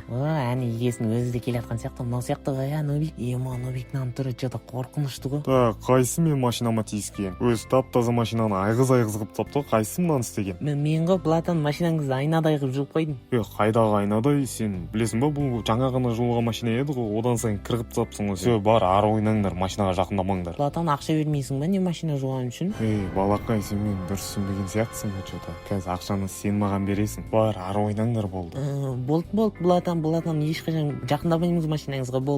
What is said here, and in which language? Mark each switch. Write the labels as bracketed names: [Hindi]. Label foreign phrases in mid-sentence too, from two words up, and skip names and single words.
[Kyrgyz] Ани эгесинин өзү да келаткан сыяктуу, мына сыяктуу го, Нубик. Нубиктин түрү чота коркунучтуу го. Так, кайсы мен машинама тийишкен? Өзү таптаза машинаны айгыз кылып таптоо, кайсы мынаны истеген? Мен го Платон машинаңызды айнадай кылып жууп койдум. [Kazakh] Кайдагы айнадай, сен билесиң білмейсің ба, бұл жаңа ғана жуылған машина еді ғой, одан сайын кіргіп тапсың ғой. Все, бар, ары ойнаңдар, машинаға жақындамаңдар. Булатан ақша бермейсің ба не машина жуған үшін? Балақай, сен мен дұрыс түсінбеген сияқтысың ғой, что-то. Қазір ақшаны сен маған бересің. Бар, ары ойнаңдар болды. Болды, Булатан ешқашан жақындамаймыз машинаңызға, болды.